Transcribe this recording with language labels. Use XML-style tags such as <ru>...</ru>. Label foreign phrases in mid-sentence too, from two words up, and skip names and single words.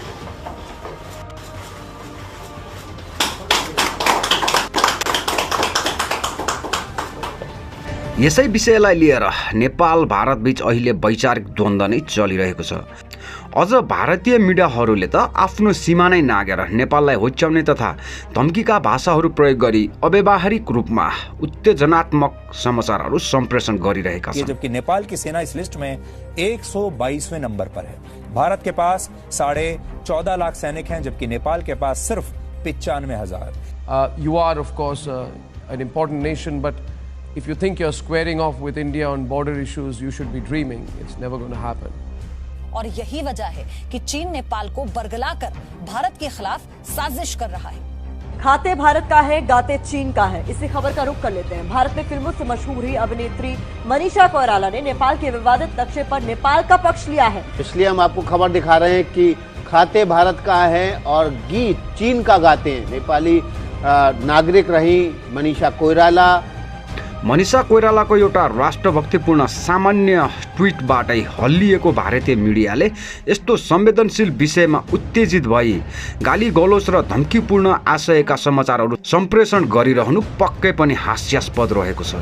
<ne>यसै विषयलाई लिएर नेपाल भारत बीच अहिले वैचारिक द्वन्द्व नै चलिरहेको छ। अझ भारतीय मिडियाहरूले त आफ्नो सीमा नै नागेर नेपाललाई होच्याउने तथा धम्कीका भाषाहरू प्रयोग गरी अव्यावहारिक रूपमा उत्तेजनात्मक समाचारहरू सम्प्रेषण गरिरहेका छन्।</ne> <hi>जबकि नेपाल की सेना इस लिस्ट में 122वें नंबर पर है। भारत के पास 14.5 लाख सैनिक हैं, जबकि नेपाल के पास सिर्फ 95,000।</hi> <en>You are of course an important nation, but if you think you're squaring off with India on border issues, you should be dreaming. It's never going to happen.</en> <hi>और यही वजह है कि चीन नेपाल को बरगलाकर भारत के खिलाफ साजिश कर रहा है। खाते भारत का है, गाते चीन का है। इसी खबर का रुख कर लेते हैं। भारत में फिल्मों से मशहूर हुई अभिनेत्री मनीषा कोइराला ने नेपाल के विवादित नक्शे पर नेपाल का पक्ष लिया है। इसलिए हम आपको खबर दिखा रहे हैं कि खाते भारत का है और गीत चीन का गाते हैं। नेपाली नागरिक रही मनीषा कोइराला।</hi> <ne>मनीषा कोइरालाको एउटा राष्ट्रभक्तिपूर्ण सामान्य ट्विटबाटै हल्लिएको भारतीय मिडियाले यस्तो संवेदनशील विषयमा उत्तेजित भई गाली गलौज र धम्कीपूर्ण आशयका समाचारहरू सम्प्रेषण गरिरहनु पक्कै पनि हास्यास्पद रहेको छ।</ne>